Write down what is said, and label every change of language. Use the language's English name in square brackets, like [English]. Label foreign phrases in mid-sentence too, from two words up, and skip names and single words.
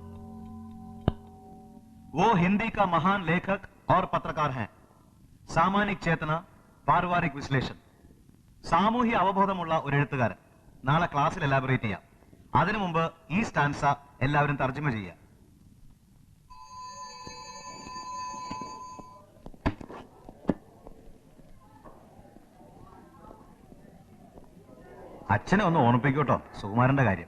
[Hindi] वो हिंदी का महान लेखक और पत्रकार हैं. सामानिक चेतना, पारिवारिक विश्लेषण, [Malayalam] സാമൂഹ്യ അവബോധമുള്ള ഒരു എഴുത്തുകാരൻ. നാളെ ക്ലാസ്സിൽ എലാബറേറ്റ് ചെയ്യാം. അതിനു മുമ്പ് ഈ സ്റ്റാൻസ എല്ലാവരും തർജ്ജമ ചെയ്യാം. അച്ഛനെ ഒന്ന് ഓർമ്മിപ്പിക്കോട്ടോ സുകുമാരന്റെ കാര്യം.